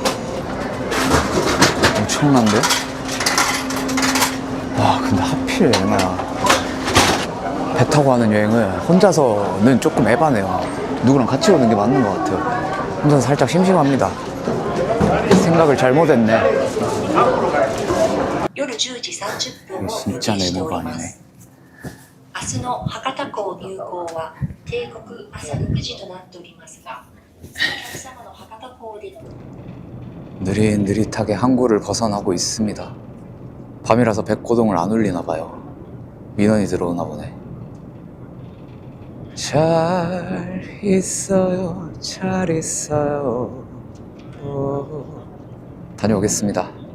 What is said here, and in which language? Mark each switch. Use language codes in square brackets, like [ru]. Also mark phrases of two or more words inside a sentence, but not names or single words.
[ko] 엄청난데? 와, 근데 하필 얼마야. 배 타고 하는 여행을 혼자서는 조금 에바네요. 누구랑 같이 오는 게 맞는 것 같아요. 혼자서 살짝 심심합니다. 생각을 잘못했네. 이게 진짜 네모가 아니네. [ja] 明日の博多港入港は定刻朝6時となっておりますが、お客様の博多港での [ko] 느릿느릿하게 항구를 벗어나고 있습니다. 밤이라서 백고동을 안 울리나 봐요. 민원이 들어오나 보네. 잘 있어요, 잘 있어요. 다녀오겠습니다.